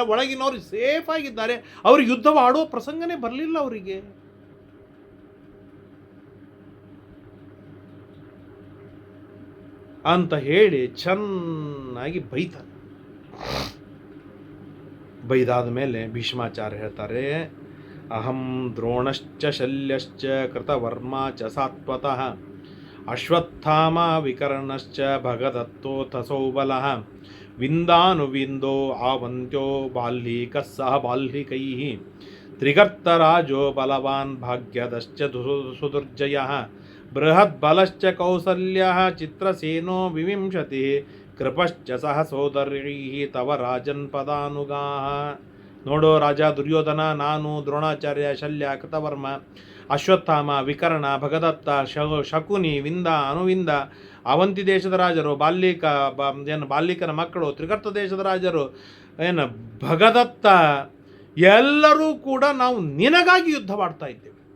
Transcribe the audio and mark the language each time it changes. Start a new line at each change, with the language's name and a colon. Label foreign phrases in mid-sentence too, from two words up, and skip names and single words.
Kannada: ಒಳಗಿನವರು ಸೇಫ್ ಆಗಿದ್ದಾರೆ, ಅವರು ಯುದ್ಧವಾಡುವ ಪ್ರಸಂಗನೇ ಬರಲಿಲ್ಲ ಅವರಿಗೆ. ಅಂತ ಹೇಳಿ ಚೆನ್ನಾಗಿ ಬೈತಾನೆ. ಬೈದಾದ ಮೇಲೆ ಭೀಷ್ಮಾಚಾರ್ಯ ಹೇಳ್ತಾರೆ,
Sanskrit: ಅಹಂ ದ್ರೋಣಶ್ಚ ಶಲ್ಯಶ್ಚ ಕೃತವರ್ಮ ಚ ಸಾತ್ವತಃ ಅಶ್ವತ್ಥಾಮ ವಿಕರ್ಣಶ್ಚ ಭಗದತ್ತೋಥ ಸೌಬಲಃ ವಿಂದಾನುವಿಂದೋ ಆವಂತ್ಯೋ ಬಾಲ್ಹೀಕಃ ಸಹ ಬಾಲ್ಹಿಕೈಃ ತ್ರಿಗರ್ತರಾಜೋ ಬಲವಾನ್ ಭಾಗ್ಯದಶ್ಚ ಸುದುರ್ಜಯಃ ಬೃಹದ್ಬಲಶ್ಚ ಕೌಸಲ್ಯಃ ಚಿತ್ರಸೇನೋ ವಿವಿಂಶತಿಃ ಕೃಪಶ್ಚ ಸಹ ಸೋದರೀಃ ತವ ರಾಜನ್ ಪದಾನುಗಾಃ.
Kannada: ನೋಡೋ ರಾಜ ದುರ್ಯೋಧನ, ನಾನು ದ್ರೋಣಾಚಾರ್ಯ, ಶಲ್ಯ, ಕೃತವರ್ಮ, ಅಶ್ವತ್ಥಾಮ, ವಿಕರ್ಣ, ಭಗದತ್ತ, ಶಕುನಿ, ವಿಂದ, ಅನುವಿಂದ, ಅವಂತಿ ದೇಶದ ರಾಜರು, ಬಾಲ್ಯಕನ ಮಕ್ಕಳು, ತ್ರಿಗರ್ತ ದೇಶದ ರಾಜರು, ಭಗದತ್ತ, ಎಲ್ಲರೂ ಕೂಡ ನಾವು ನಿನಗಾಗಿ ಯುದ್ಧ ಮಾಡ್ತಾ ಇದ್ದೇವೆ.